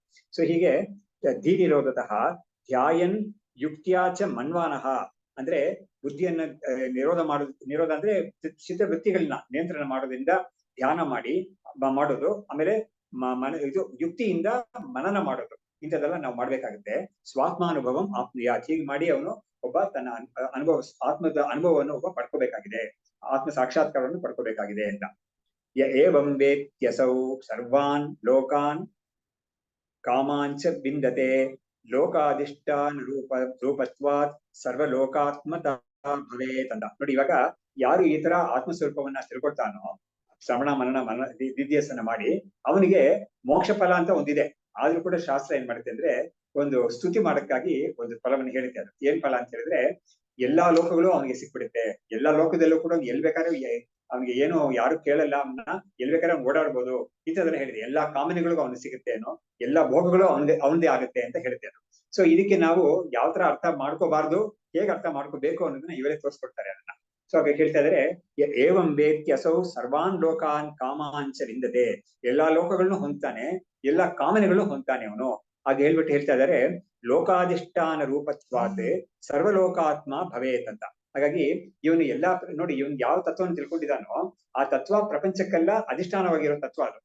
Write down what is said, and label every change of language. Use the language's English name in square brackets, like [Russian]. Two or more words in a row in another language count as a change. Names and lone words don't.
[Kannada] ಸೊ ಹೀಗೆ [Sanskrit] ಧೀ ನಿರೋಧತಃ ಧ್ಯಾಯನ್ ಯುಕ್ತ್ಯಾಚ ಮನ್ವಾನಃ, [Kannada] ಅಂದ್ರೆ ಬುದ್ಧಿಯನ್ನ ನಿರೋಧ ಅಂದ್ರೆ ಚಿತ್ತವೃತ್ತಿಗಳನ್ನ ನಿಯಂತ್ರಣ ಮಾಡೋದ್ರಿಂದ ಧ್ಯಾನ ಮಾಡೋದು, ಆಮೇಲೆ ಇದು ಯುಕ್ತಿಯಿಂದ ಮನನ ಮಾಡೋದು, ಇಂಥದ್ದೆಲ್ಲ ನಾವು ಮಾಡ್ಬೇಕಾಗುತ್ತೆ. [Sanskrit] ಸ್ವಾತ್ಮಾನುಭವಂ ಆಪ್ನುಯಾತ್, [Kannada] ಹೀಗೆ ಮಾಡಿ ಅವನು ಒಬ್ಬ ತನ್ನ ಆತ್ಮದ ಅನುಭವವನ್ನು ಪಡ್ಕೋಬೇಕಾಗಿದೆ, ಆತ್ಮ ಸಾಕ್ಷಾತ್ಕಾರವನ್ನು ಪಡ್ಕೋಬೇಕಾಗಿದೆ ಅಂತ. [Sanskrit] ಏವಂ ವೇತ್ಯಸೌ ಸರ್ವಾನ್ ಲೋಕಾನ್ ಕಾಮಾಂಚ ಬಿಂದತೆ ಲೋಕಾಧಿಷ್ಠಾನ ರೂಪತ್ವಾತ್ ಸರ್ವಲೋಕಾತ್ಮತ ಭವೇತ್ ಅಂತ. [Kannada] ನೋಡಿ, ಇವಾಗ ಯಾರು ಈ ತರ ಆತ್ಮಸ್ವರೂಪವನ್ನ ತಿಳ್ಕೊಳ್ತಾನೋ, ಶ್ರವಣ ಮನನ ನಿಧಿಧ್ಯಾಸನ ಮಾಡಿ ಅವನಿಗೆ ಮೋಕ್ಷ ಫಲ ಅಂತ ಒಂದಿದೆ. ಆದ್ರೂ ಕೂಡ ಶಾಸ್ತ್ರ ಏನ್ ಮಾಡುತ್ತೆ ಅಂದ್ರೆ ಒಂದು ಸ್ತುತಿ ಮಾಡಕ್ಕಾಗಿ ಒಂದು ಫಲವನ್ನು ಹೇಳುತ್ತೆ. ಅದು ಏನ್ ಫಲ ಅಂತ ಹೇಳಿದ್ರೆ, ಎಲ್ಲಾ ಲೋಕಗಳು ಅವನಿಗೆ ಸಿಕ್ಬಿಡುತ್ತೆ. ಎಲ್ಲಾ ಲೋಕದಲ್ಲೂ ಕೂಡ ಎಲ್ ಬೇಕಾದ್ರೂ ಅವ್ನಿಗೆ ಏನು ಯಾರು ಕೇಳಲ್ಲ, ಅವನ್ನ ಎಲ್ ಬೇಕಾದ್ರೆ ಓಡಾಡ್ಬೋದು. ಈ ತರದೆಲ್ಲ ಹೇಳಿದೆ. ಎಲ್ಲಾ ಕಾಮನೆಗಳಿಗೂ ಅವ್ನಿಗೆ ಸಿಗುತ್ತೆ ಏನೋ, ಎಲ್ಲಾ ಭೋಗಗಳು ಅವನದೇ ಆಗುತ್ತೆ ಅಂತ ಹೇಳುತ್ತೆ ಅದು. ಸೊ ಇದಕ್ಕೆ ನಾವು ಯಾವ ತರ ಅರ್ಥ ಮಾಡ್ಕೋಬಾರ್ದು, ಹೇಗೆ ಅರ್ಥ ಮಾಡ್ಕೋಬೇಕು ಅನ್ನೋದನ್ನ ಇವರೇ ತೋರಿಸ್ಕೊಡ್ತಾರೆ ಅದನ್ನ. ಸೊ ಹಾಗೆ ಹೇಳ್ತಾ ಇದಾರೆ, [Sanskrit] ಏವಂ ವೇತ್ಯಸೌ ಸರ್ವಾನ್ ಲೋಕಾನ್ ಕಾಮಾಂಚರಿಂದದೆ. [Kannada] ಎಲ್ಲಾ ಲೋಕಗಳನ್ನು ಹೊಂದ್ತಾನೆ, ಎಲ್ಲಾ ಕಾಮನೆಗಳು ಹೊಂದ್ತಾನೆ ಅವನು. ಹಾಗೆ ಹೇಳ್ಬಿಟ್ಟು ಹೇಳ್ತಾ ಇದಾರೆ, [Sanskrit] ಲೋಕಾಧಿಷ್ಠಾನ ರೂಪತ್ವಾತ್ ಸರ್ವಲೋಕಾತ್ಮ ಭವೇತ್ [Kannada] ಅಂತ. ಹಾಗಾಗಿ ಇವನು ಎಲ್ಲಾ ನೋಡಿ, ಇವನ್ ಯಾವ ತತ್ವವನ್ನು ತಿಳ್ಕೊಂಡಿದ್ದಾನೋ ಆ ತತ್ವ ಪ್ರಪಂಚಕ್ಕೆಲ್ಲ ಅಧಿಷ್ಠಾನವಾಗಿರೋ ತತ್ವ ಅದು.